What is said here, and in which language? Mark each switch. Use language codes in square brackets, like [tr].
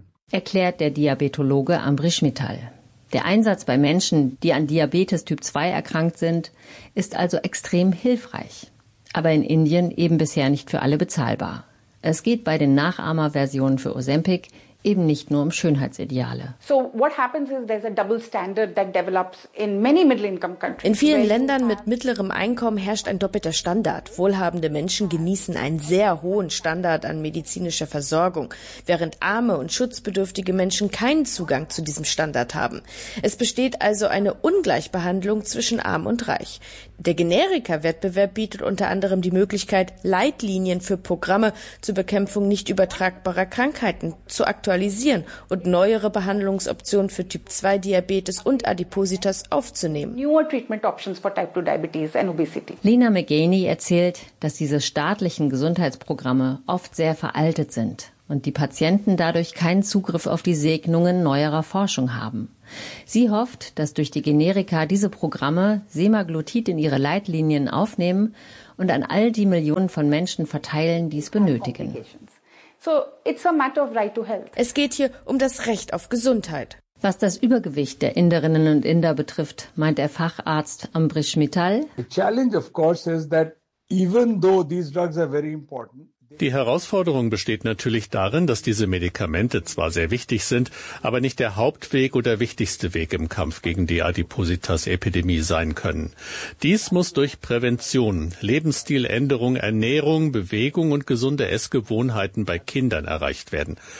[de] Erklärt der Diabetologe Ambrish Mittal. Der Einsatz bei Menschen, die an Diabetes Typ 2 erkrankt sind, ist also extrem hilfreich. Aber in Indien eben bisher nicht für alle bezahlbar. Es geht bei den Nachahmerversionen für Ozempic eben nicht nur um Schönheitsideale. [en] So what happens is there's a double standard that develops in many middle-income countries. [de] In vielen Ländern mit mittlerem Einkommen herrscht ein doppelter Standard. Wohlhabende Menschen genießen einen sehr hohen Standard an medizinischer Versorgung, während arme und schutzbedürftige Menschen keinen Zugang zu diesem Standard haben. Es besteht also eine Ungleichbehandlung zwischen arm und reich. Der Generika-Wettbewerb bietet unter anderem die Möglichkeit, Leitlinien für Programme zur Bekämpfung nicht übertragbarer Krankheiten zu aktualisieren und neuere Behandlungsoptionen für Typ 2 Diabetes und Adipositas aufzunehmen. [en] Newer treatment options for type 2 diabetes and obesity. [de] Lena McGaney erzählt, dass diese staatlichen Gesundheitsprogramme oft sehr veraltet sind und die Patienten dadurch keinen Zugriff auf die Segnungen neuerer Forschung haben. Sie hofft, dass durch die Generika diese Programme Semaglutid in ihre Leitlinien aufnehmen und an all die Millionen von Menschen verteilen, die es benötigen. [en] So, it's a matter of right to health. [de] Es geht hier um das Recht auf Gesundheit. Was das Übergewicht der Inderinnen und Inder betrifft, meint der Facharzt Ambrish Mittal. [en] The challenge, of course, is that even though these drugs are very important. [de] Die Herausforderung besteht natürlich darin, dass diese Medikamente zwar sehr wichtig sind, aber nicht der Hauptweg oder wichtigste Weg im Kampf gegen die Adipositas-Epidemie sein können. Dies muss durch Prävention, Lebensstiländerung, Ernährung, Bewegung und gesunde Essgewohnheiten bei Kindern erreicht werden.